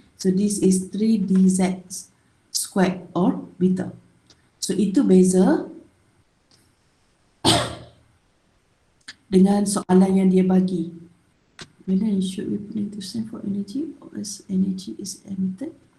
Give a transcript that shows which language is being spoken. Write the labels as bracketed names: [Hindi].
[English] So this is 3 dz squared orbital. [Malay] So itu beza dengan soalan yang dia bagi. [English] Whether should we put into sign for energy or as energy is emitted?